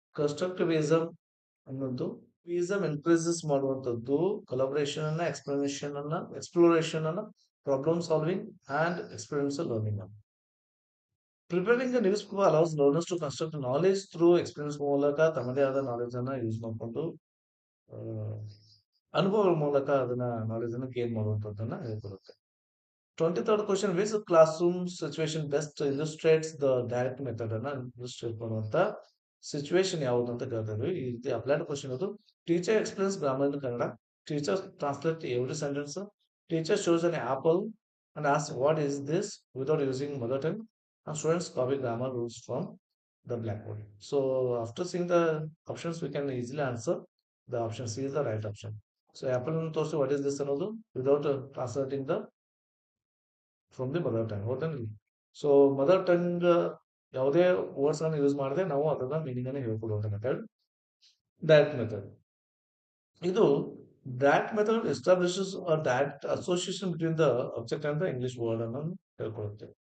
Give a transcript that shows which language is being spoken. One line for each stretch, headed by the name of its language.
Kannada: Constructivism ಅನ್ನೋದು ವಿಸಮ್ encourages ಮಾಡುವಂಥದ್ದು collaboration ಅನ್ನ ಎಕ್ಸ್ಪ್ಲೋರೇಷನ್ ಅನ್ನ problem solving and experience learning ಅನ್ನ preparing news paper allows learners to construct knowledge through experience ಮೂಲಕ ತಮ್ಮದೇ ಆದ ನಾಲೆಜ್ ಅನ್ನ ಯೂಸ್ ಮಾಡಿಕೊಂಡು ಅನುಭವಗಳ ಮೂಲಕ ಅದನ್ನ ನಾಲೆಜ್ ಅನ್ನು gain ಮಾಡುವಂಥದ್ದನ್ನ ಹೇಳ್ಕೊಡುತ್ತೆ.
English: 23rd question, which classroom situation best illustrates the direct method
Kannada: ಅನ್ನ illustrate ಮಾಡುವಂತ ಸಿಚುವೇಶನ್ ಯಾವುದು ಅಂತ ಕೇಳ್ತಾ ಇದ್ವಿ. ಇದು ಅಪ್ಲೈಡ್ ಕ್ವಶನ್ ಅದು.
English: Teacher explains grammar in Kannada. Teacher translate every sentence. Teacher shows an apple and asks what is this without using mother tongue. And students copy grammar rules from the blackboard. So after seeing the options, we can easily answer. The option C is the right option. So apple ಅನ್ನು ತೋರಿಸಿ what is this ಅನ್ನೋದು without translating the from the mother tongue ಹೌದೇನಿಲ್ಲ.
Kannada: So mother tongue ಯಾವುದೇ words ಅನ್ನು use ಮಾಡದೆ ನಾವು ಅದರ meaning ಅನ್ನು ಹೇಳ್ಕೊಡುವಂತ method direct method.
English: ಇದು direct method establishes a direct association between the object and the English word
Kannada: ಅನ್ನು ಹೇಳ್ಕೊಡುತ್ತೆ.